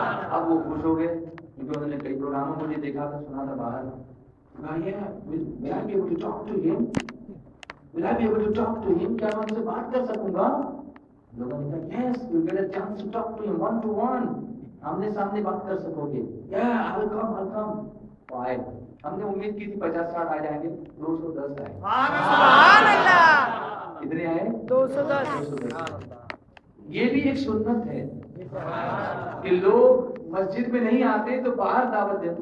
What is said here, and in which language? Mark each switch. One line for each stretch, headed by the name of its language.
Urdu: اب وہ خوش ہو گئے کیونکہ انہوں نے کئی پروگراموں مجھے دیکھا تھا سنا تھا باہر.
English: Will I be able to talk to him? Will I be able to talk to him?
Urdu: کیا میں ان سے بات کر سکوں گا؟ لوگوں نے کہا
English: yes, you'll get a chance to talk to him one to one.
Urdu: آمنے سامنے بات کر سکو گے.
English: Yeah, I'll come.
Urdu: آئے. ہم نے امید کی تھی 50-60 آ جائیں گے, 210 آئے. سبحان اللہ. کتنے آئے؟ 210. یہ بھی ایک سنت ہے کہ لوگ مسجد میں نہیں آتے تو باہر دعوت دیتے.